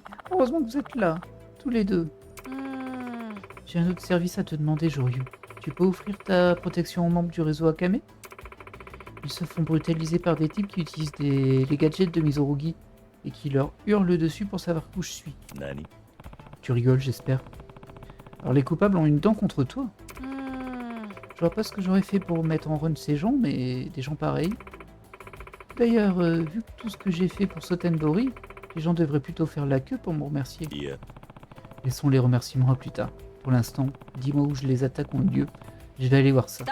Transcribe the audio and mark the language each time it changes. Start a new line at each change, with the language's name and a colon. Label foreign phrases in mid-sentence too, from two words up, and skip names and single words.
French: Heureusement que vous êtes là, tous les deux. J'ai un autre service à te demander, Joryu. Tu peux offrir ta protection aux membres du réseau Akame? Ils se font brutaliser par des types qui utilisent les gadgets de Mizurugi et qui leur hurlent dessus pour savoir où je suis. Nani? Tu rigoles, j'espère. Alors les coupables ont une dent contre toi.
Japanese: うーん
French: Je vois pas ce que j'aurais fait pour mettre en run ces gens, mais des gens pareils. D'ailleurs, vu que tout ce que j'ai fait pour Sotenbori, les gens devraient plutôt faire la queue pour me remercier.
Japanese: いや
French: Laissons les remerciements à plus tard. Pour l'instant, dis-moi où les attaques ont lieu. Je vais aller voir ça.